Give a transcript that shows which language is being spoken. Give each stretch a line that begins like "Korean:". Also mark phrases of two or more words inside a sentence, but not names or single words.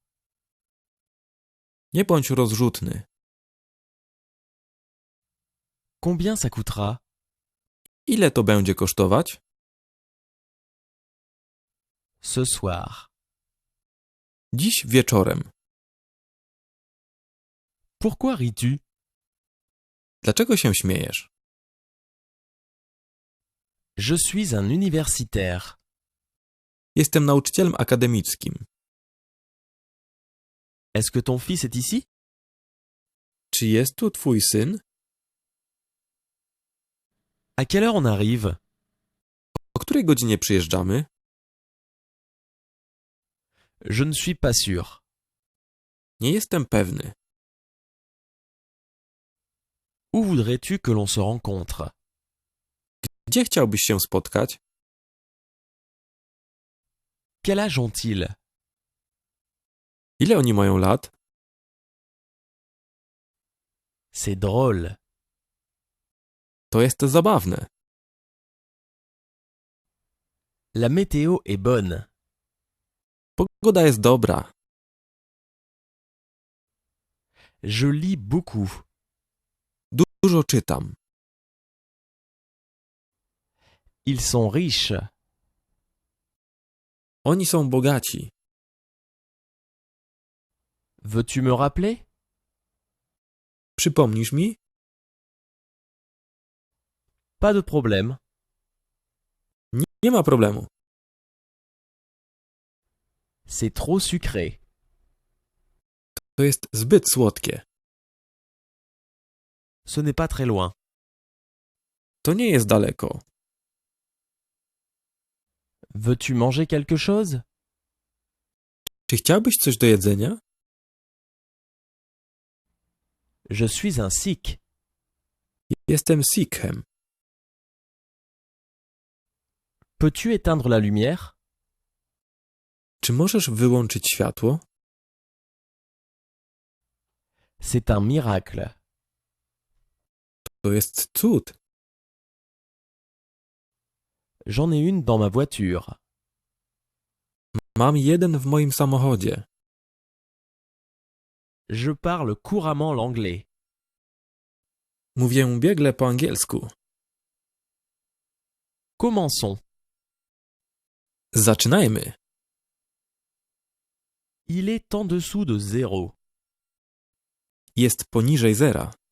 Polish: Nie bądź rozrzutny.
French: Combien ça coûtera?
Polish: Ile to będzie kosztować?
French: Ce soir.
Polish: Dziś wieczorem.
French: Pourquoi ris-tu?
Polish: Dlaczego się śmiejesz?
French: Je suis un universitaire.
Polish: Jestem nauczycielem akademickim.
French: Est-ce que ton fils est ici?
Polish: Czy jest tu twój syn?
French: À quelle heure on arrive?
Polish: O której godzinie przyjeżdżamy?
French: Je ne suis pas sûr.
Polish: Nie jestem pewny.
French: Où voudrais-tu que l'on se rencontre?
Polish: Gdzie chciałbyś się spotkać?
French: Quel âge ont-ils?
Polish: Ile oni mają lat?
French: C'est drôle.
Polish: To jest zabawne.
French: La météo est bonne.
Polish: Pogoda jest dobra.
French: Je lis beaucoup.
Polish: Dużo czytam.
French: Ils sont riches.
Polish: Oni są bogaci.
French: Veux-tu me rappeler?
Polish: Przypomnisz mi?
French: Pas de problème.
Polish: Nie ma problemu.
French: C'est trop sucré.
Polish: To jest zbyt słodkie.
French: Ce n'est pas très loin.
Polish: To nie jest daleko.
French: Veux-tu manger quelque chose?
Polish: Czy chciałbyś coś do jedzenia?
French: Je suis un sikh.
Polish: Jestem Sikhem.
French: Peux-tu éteindre la lumière?
Polish: Czy możesz wyłączyć światło?
French: C'est un miracle.
Polish: To jest cud.
French: J'en ai une dans ma voiture.
Polish: Mam jeden w moim samochodzie.
French: Je parle couramment l'anglais.
Polish: Mówię biegle po angielsku.
French: Commençons.
Polish: Zaczynajmy.
French: Il est en dessous de 0.
Polish: jest poniżej zera.